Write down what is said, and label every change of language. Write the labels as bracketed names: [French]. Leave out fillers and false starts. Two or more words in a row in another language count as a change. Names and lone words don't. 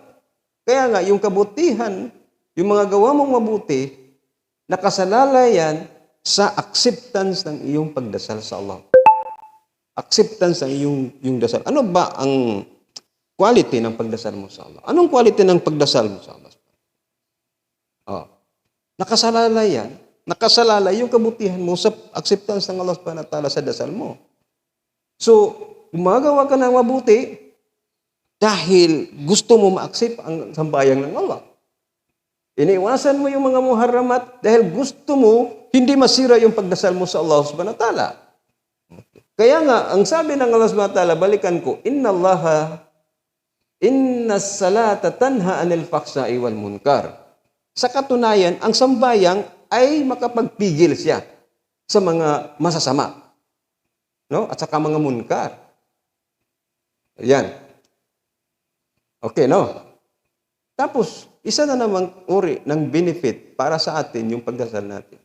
[Filipino] Kaya nga, yung kabutihan, yung mga gawa mong mabuti, nakasalalay yan sa acceptance ng iyong pagdasal sa Allah. Acceptance ng iyong dasal. Ano ba ang quality ng pagdasal mo sa Allah? Anong quality ng pagdasal mo sa Allah? Nakasalalay yan. Nakasalalay yung kabutihan mo sa acceptance ng Allah [Arabic] سبحانه وتعالى [Filipino] sa dasal mo. So, gumagawa ka ng mabuti dahil gusto mo ma-accept ang sambayang ng Allah. Iniwasan mo yung mga muharramat dahil gusto mo hindi masira yung pagdasal mo sa Allah [Arabic] سبحانه وتعالى. [Filipino] Kaya nga, ang sabi ng Allah [Arabic] سبحانه وتعالى, [Filipino] balikan ko, [Arabic] إن الصلاة تنهى عن الفحشاء والمنكر. [Filipino] Sa katunayan, ang sambayang ay makapagpigil siya sa mga masasama. No? At saka mga munkar. Ayan. Okay, no? Tapos, isa na namang uri ng benefit para sa atin yung pagdasal natin.